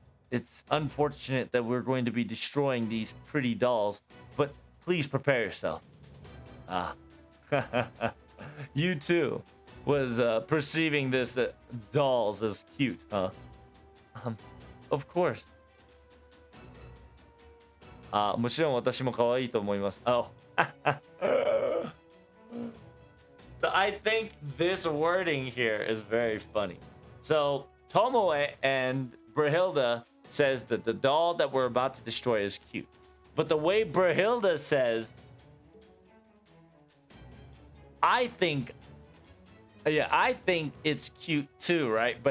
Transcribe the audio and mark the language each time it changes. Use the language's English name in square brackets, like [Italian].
[English] It's unfortunate that we're going to be destroying these pretty dolls, but please prepare yourself. You too was perceiving this dolls as cute, huh? Of course. [Japanese] もちろん私も可愛いと思います。 [English] Oh. I think this wording here is very funny. So, Tomoe and Brahilda says that the doll that we're about to destroy is cute. But the way Brahilda says, I think it's cute too, right?